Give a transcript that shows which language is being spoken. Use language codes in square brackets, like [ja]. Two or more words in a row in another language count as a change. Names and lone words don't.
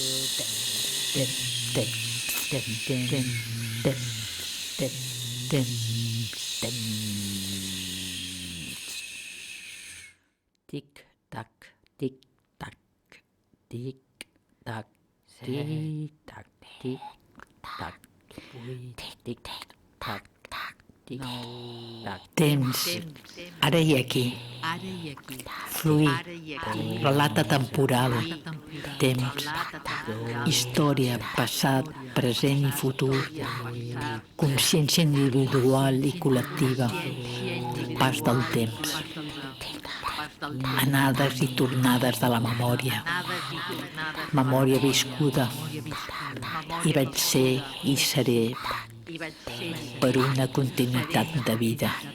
[ca] Tic-tac, tic-tac, tic-tac, tic-tac, tic-tac, tic-tac, tic-tac. Temps, ara i aquí. Fluir, relata temporal, temps, història, passat, present i futur, consciència individual i col·lectiva, pas del temps, anades i tornades de la memòria, memòria viscuda, i vaig ser i seré per una continuïtat de vida.